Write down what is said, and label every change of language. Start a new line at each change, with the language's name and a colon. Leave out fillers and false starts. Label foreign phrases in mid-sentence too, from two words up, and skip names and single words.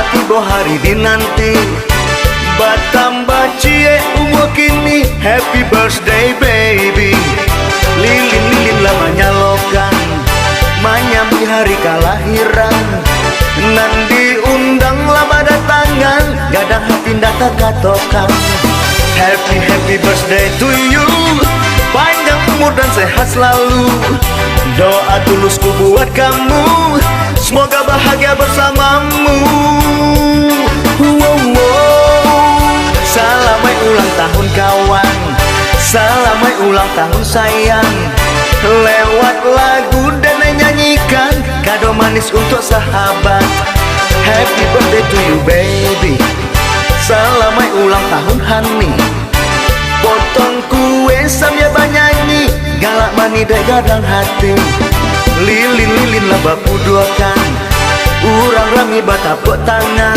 Minangkabau: tiba hari dinanti batambah cie umur kini.
English: Happy birthday baby.
Minangkabau: Lilin-lilin lah menyalokan menyambi hari kelahiran. Nan diundang lah pada tangan gadang hati datang katokan.
English: Happy birthday to you.
Indonesian: Panjang umur dan sehat selalu. Doa tulusku buat kamu, semoga bahagia bersamamu. Selamat ulang tahun kawan, selamat ulang tahun sayang. Lewat lagu dan nyanyikan kado manis untuk sahabat.
English: Happy birthday to you baby.
Indonesian: Selamat ulang tahun honey. Potong kue sambil bernyanyi,
Minangkabau: galak mani dek gadang hati. Lilin-lilin lah bapu duakan, urang rami batapuk tangan.